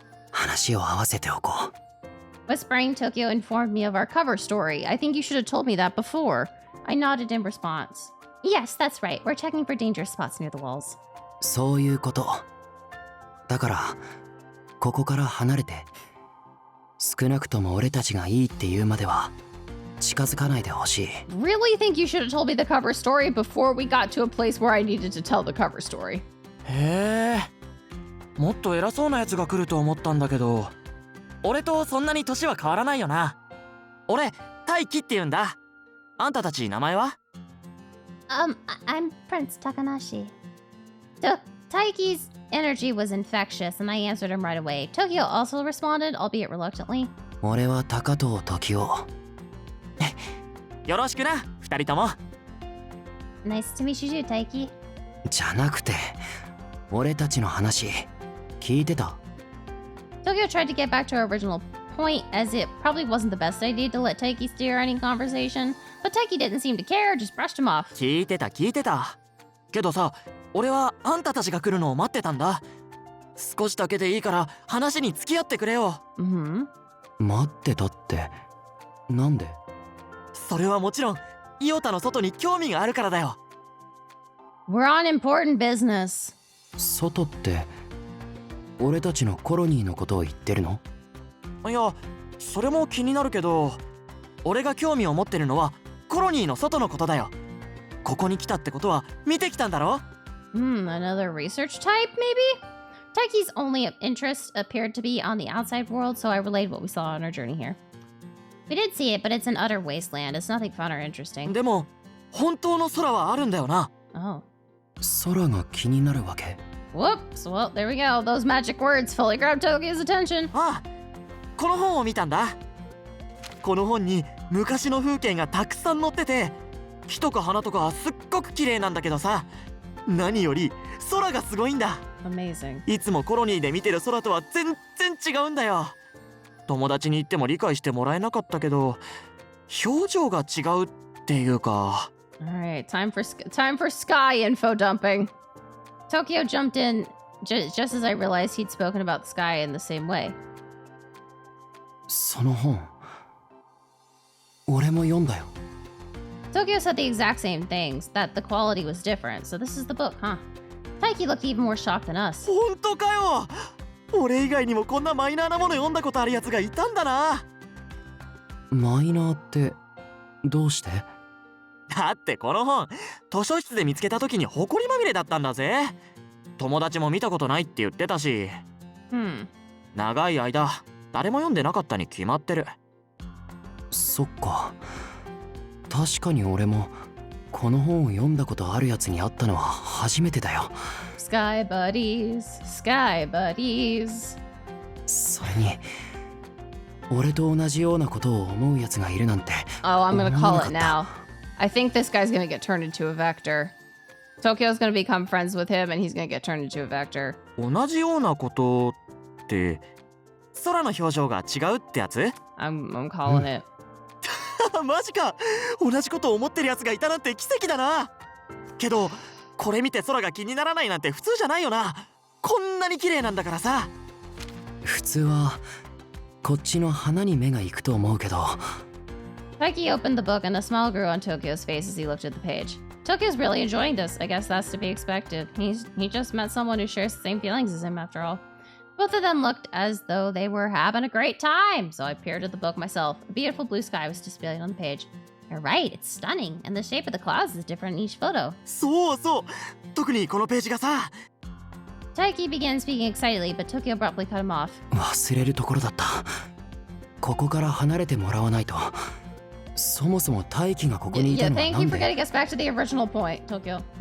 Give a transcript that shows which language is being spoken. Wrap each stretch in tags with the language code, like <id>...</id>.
<ja>話を合わせておこう。</ja> <en>Whispering, Tokyo informed me of our cover story. I think you should have told me that before. I nodded in response. Yes, that's right. We're checking for dangerous spots near the walls.</en> <ja>そういうこと。だから、ここから離れて、少なくとも俺たちがいいって言うまでは近づかないでほしい。</ja> <en>Really think you should have told me the cover story before we got to a place where I needed to tell the cover story.</en> <ja>へえ、もっと偉そうなやつが来ると思ったんだけど、俺とそんなに年は変わらないよな。俺、大輝って言うんだ。あんたたち名前は？</ja> <en>I'm Prince Takanashi. Taiki's energy was infectious, and I answered him right away. Tokyo also responded, albeit reluctantly.</en> <ja>俺は高藤時雄。よろしくな、二人とも。</ja> <en>Nice to meet you too, Taiki.</en> <ja>じゃなくて、俺たちの話、聞いてた？</ja> <en>Tokyo tried to get back to our original point, as it probably wasn't the best idea to let Taiki steer any conversation, but Taiki didn't seem to care, just brushed him off.</en> <ja>聞いてた。けどさ、俺はあんたたちが来るのを待ってたんだ。少しだけでいいから話に付き合ってくれよ。待ってたって、なんで？それはもちろん、イオタの外に興味があるからだよ。</ja> <en>We're on important business.</en> <ja>外って、俺たちのコロニーのことを言ってるの？いや、それも気になるけど、俺が興味を持ってるのはコロニーの外のことだよ。ここに来たってことは見てきたんだろ</ja> <en>？Another research type, maybe? Taiki's only interest appeared to be on the outside world, so I relayed what we saw on our journey here. We did see it, but it's an utter wasteland. It's nothing fun or interesting.</en> <ja>でも、本当の空はあるんだよな。</ja> <en>Oh.</en> <ja>空が気になるわけ?</ja> <en>Whoops, well, there we go. Those magic words fully grabbed Tokyo's attention.</en> <ja>ああ、この本を見たんだ。この本に昔の風景がたくさん載ってて、木とか花とかすっごく綺麗なんだけどさ、何より空がすごいんだ。</ja> <en>Amazing.</en> <ja>いつもコロニーで見てる空とは全然違うんだよ。友達に言っても理解してもらえなかったけど、表情が違うっていうか。</ja> <en>Alright, time for sky info dumping. Tokyo jumped in just as I realized he'd spoken about the sky in the same way.</en> <ja>その本、俺も読んだよ。</ja> <en>Tokyo said the exact same things, that the quality was different, so this is the book, huh? Taiki looked even more shocked than us.</en> <ja>本当かよ。俺以外にもこんなマイナーなもの読んだことあるやつがいたんだな。マイナーってどうして？だってこの本、図書室で見つけた時に埃まみれだったんだぜ。友達も見たことないって言ってたし。長い間誰も読んでなかったに決まってる。そっか。確かに俺もこの本を読んだことあるやつに会ったのは初めてだよ。</ja> <en>Sky buddies, sky buddies.</en> <ja>それに俺と同じようなことを思うやつがいるなんて。</ja> <en>Oh, I'm gonna call it now. I think this guy's gonna get turned into a vector. Tokyo's gonna become friends with him and he's gonna get turned into a vector.</en> <ja>同じようなことって空の表情が違うってやつ？</ja> <en>I'm calling it.</en> <ja>マジか。同じことを思ってるやつがいたなんて奇跡だな。けどこれ見て空が気にならないなんて普通じゃないよな。こんなに綺麗なんだからさ。普通はこっちの花に目が行くと思うけど。</ja> <en>Taiki opened the book and a smile grew on Tokyo's face as he looked at the page. Tokyo's really enjoying this. I guess that's to be expected. He just met someone who shares the same feelings as him after all. Both of them looked as though they were having a great time, so I peered at the book myself. A beautiful blue sky was displayed on the page. You're right, it's stunning, and the shape of the clouds is different in each photo.</en> <ja>そうそう。特にこのページがさ。</ja> <en>Taiki began speaking excitedly, but Tokyo abruptly cut him off.</en> <ja>忘れるところだった。ここから離れてもらわないと。そもそも大輝がここにいたのはなんで？</ja> <en>Yeah, thank you for getting us back to the original point, Tokyo.</en>